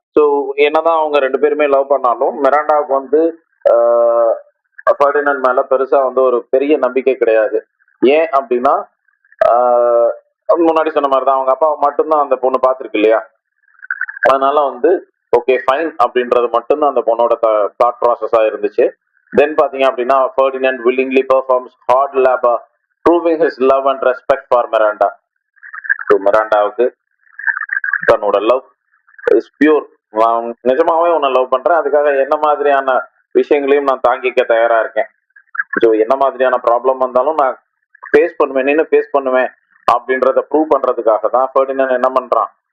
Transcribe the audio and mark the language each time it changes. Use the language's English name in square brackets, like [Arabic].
[Tamil] So என்னதான் அவங்க ரெண்டு பேருமே லவ் பண்ணாலும் மிராண்டாவுக்கு வந்து ஃபெர்டினண்ட் மேல பெருசா வந்து ஒரு பெரிய நம்பிக்கை கிடையாது. ஏன் அப்படின்னா முன்னாடி சொன்ன மாதிரி தான் அவங்க அப்பா மட்டும்தான் அந்த பொண்ணு பார்த்துருக்கு இல்லையா? அதனால வந்து ஓகே ஃபைன் அப்படின்றது மட்டும்தான் அந்த பொண்ணோட தாட் ப்ராசஸா இருந்துச்சு. [English] then [Tamil] பாத்தீங்க அப்படின்னா [English] Ferdinand willingly performs hard labor proving his love and respect for Miranda. [Tamil] So மிராண்டாவுக்கு தன்னோட லவ் இஸ் பியூர். நான் நிஜமாவே உன்னை லவ் பண்றேன், அதுக்காக என்ன மாதிரியான விஷயங்களையும் நான் தாங்கிக்க தயாரா இருக்கேன். ஸோ என்ன மாதிரியான ப்ராப்ளம் வந்தாலும் நான் ஃபேஸ் பண்ணுவேன், நின்று ஃபேஸ் பண்ணுவேன் அப்படின்றத ப்ரூவ் பண்றதுக்காக தான் ஃபெர்டினண்ட் என்ன பண்றான்.